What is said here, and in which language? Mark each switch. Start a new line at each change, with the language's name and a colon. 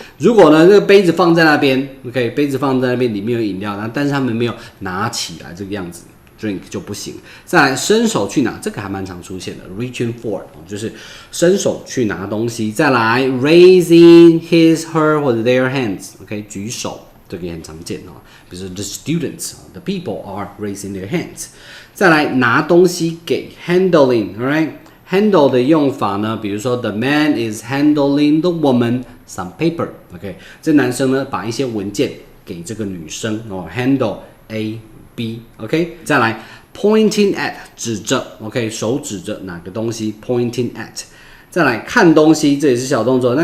Chinese: 如果呢这个杯子放在那边 ，OK， 杯子放在那边里面有饮料，但是他们没有拿起来这个样子。 drink 就不行。再来，伸手去拿，这个还蛮常出现的 ，reaching for 就是伸手去拿东西。再来 ，raising his, her 或者 their hands，OK， 举手，这个也很常见哦。比如说
English: the students，the people are raising their hands。
Chinese: 再来，拿东西给 handling，alright。handle 的用法呢，比如说
English: the man is handling the woman some paper，
Chinese: OK， 这男生呢把一些文件给这个女生哦 ，handle A。OK， 再来 pointing at 指着 ，OK， 手指着哪个东西 pointing at， 再来看东西，这也是小动作。